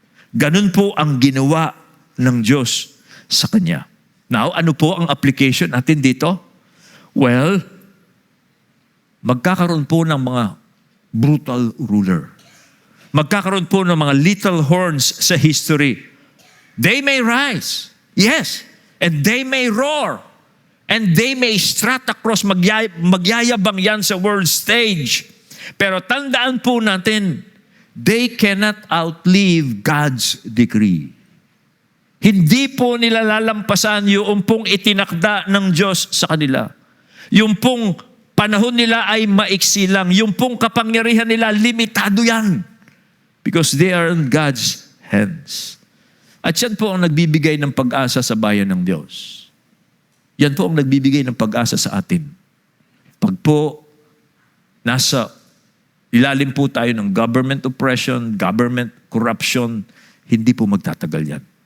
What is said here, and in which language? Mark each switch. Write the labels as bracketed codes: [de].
[tl] Ganun po ang ginawa ng Diyos sa kanya. Now, ano po ang application natin dito? Well, magkakaroon po ng mga brutal ruler. Magkakaroon po ng mga little horns sa history. [en] They may rise, yes, and they may roar, and they may strut across, [tl] magyayabang yan sa [en] world stage. [tl] Pero tandaan po natin, [en] they cannot outlive God's decree. [tl] Hindi po nila lalampasan yung pong itinakda ng Diyos sa kanila. Yung pong panahon nila ay maiksi lang. Yung pong kapangyarihan nila, limitado yan. [en] Because they are in God's hands. [tl] At yan po ang nagbibigay ng pag-asa sa bayan ng Diyos. Yan po ang nagbibigay ng pag-asa sa atin. Pag po nasa ilalim po tayo ng government oppression, government corruption, hindi po magtatagal yan.